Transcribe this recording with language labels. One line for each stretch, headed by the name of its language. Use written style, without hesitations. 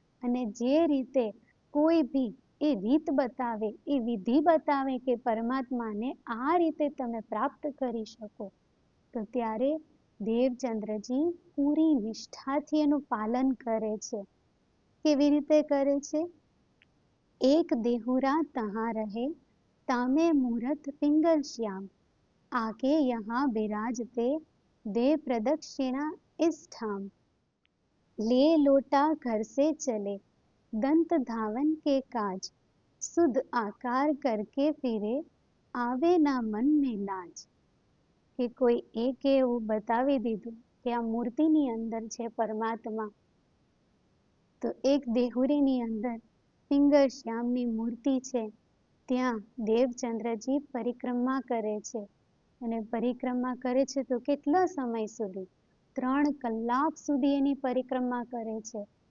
Gujarati: અને જે રીતે કોઈ ભી એ રીત બતાવે, એ વિધિ બતાવે કે પરમાત્માને આ રીતે તમે પ્રાપ્ત કરી શકો, તો ત્યારે દેવચંદ્રજી પૂરી નિષ્ઠાથી એનું પાલન કરે છે. કેવી રીતે કરે છે?
Hindi: એક દેહુરા તહાં રહે તામે મૂરત પિંગલ શ્યામ, આકે યહાં બિરાજતે દે પ્રદક્ષિણા ઇસ ઠામ. ले लोटा घर से चले दंत धावन के काज, शुद्ध आकार करके फिरे आवे ना मन में लाज.
Gujarati: કે કોઈ એક એવું બતાવી દીધું કે આ મૂર્તિની અંદર છે પરમાત્મા, તો એક દેહુરીની અંદર પિંગળ શ્યામની મૂર્તિ છે, ત્યાં દેવચંદ્રજી પરિક્રમા કરે છે. અને પરિક્રમા કરે છે તો કેટલા સમય સુધી? 3 કલાક સુધી એની પરિક્રમા કરે છે.